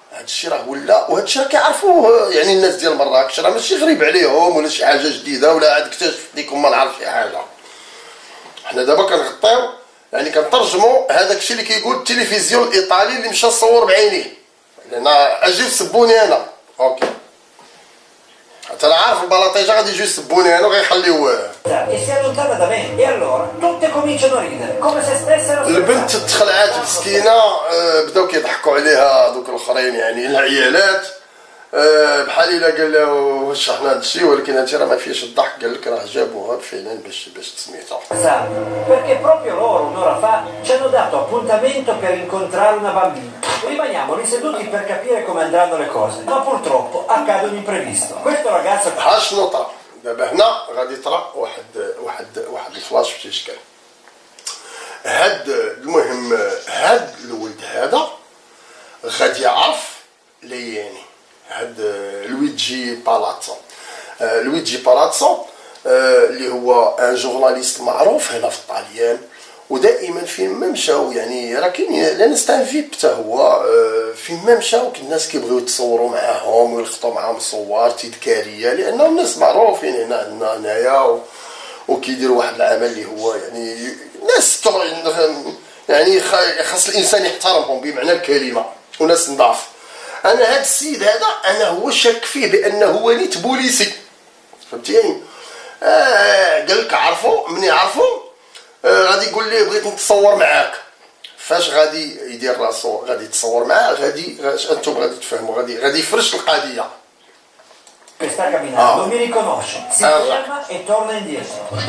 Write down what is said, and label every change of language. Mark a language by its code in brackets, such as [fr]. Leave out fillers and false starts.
[ar] هذا الشيء راه ولا، وهذا الشيء كيعرفوه يعني الناس ديال مراكش، راه ماشي غريب عليهم ولا شي حاجه جديده ولا عاد اكتشف ديكم ما نعرف شي حاجه. حنا دابا كنغطيو يعني كنترجموا هذاك الشيء اللي كيقول التلفزيون الايطالي اللي مشى صور بعينيه، لان اجيو سبوني انا اوكي، حتى انا عارف البلاطيجه غادي يجيو يسبوني انا وغيخليوه. [it] E si allontana da me. E allora tutte cominciano a ridere, come se stessero [ar] البنت [it] scherzando. [ar] تخلعات مسكينه، بداو كيضحكوا عليها دوك الاخرين يعني العيالات، بحال الا قال له واش حنا هذا الشيء، ولكن هادشي راه ما فيهش الضحك. قال لك راه جابوها فعلا باش تسميتها. [it] Perché proprio loro un'ora fa ci hanno dato appuntamento per incontrare una bambina. Rimaniamo lì seduti per capire come andranno le cose, ma purtroppo accade un imprevisto. Questo ragazzo [ar] ها شنو طرا دابا هنا؟ غادي طرا واحد الفلاش في اشكال. هاد المهم هاد الولد هذا غادي يعرف لياني، هاد لويجي بالاتسو. لويجي بالاتسو اللي هو ان جورناليست معروف هنا في الطاليان، ودائما فين ما مشاو يعني راه كاين [fr] لان ستان فيب [ar] حتى هو فين ما مشاو الناس كيبغيو يتصوروا معاهم ويلقطوا معاهم صور تذكاريه، لانهم الناس معروفين هنا عندنا هنايا وكيديروا واحد العمل اللي هو يعني ناس يعني خاص الانسان يحترمهم بمعنى الكلمه، وناس نضاف. انا هذا السيد هذا انا هو شاك فيه بانه هو نيت بوليسي، فهمتيني؟ قال لك عرفوا مني عرفوا غادي يقول لي بغيت نتصور معاك. فاش غادي يدير راسو غادي يتصور معاه، غادي انتم غادي تفهموا، غادي يفرش القضيه. [it] che sta camminando mi riconosce, si ferma e torna indietro.